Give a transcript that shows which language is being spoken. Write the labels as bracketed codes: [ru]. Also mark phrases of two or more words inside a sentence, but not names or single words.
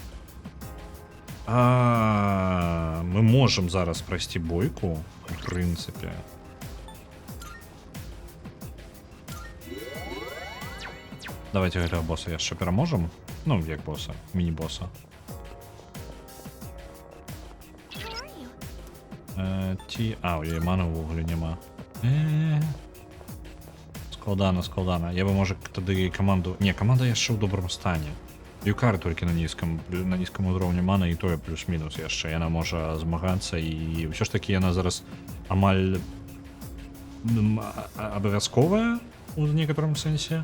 [be] Мы можам зараз прайсці бойку, у прынцыпе. Давайте гэтага босса яшчэ пераможам. Ну, як босса, міні-босса. [en] Where are you? [be] Ці... у яе мана ўвогуле няма. Складана. Я бы, можа, тады каманду... Не, каманда яшчэ ў добрым стане. Юкары толькі на нізкім узроўні мана, і тое плюс-мінус яшчэ. Яна можа змагацца, і ўсё ж такі яна зараз амаль абавязковая у некаторым сэнсе.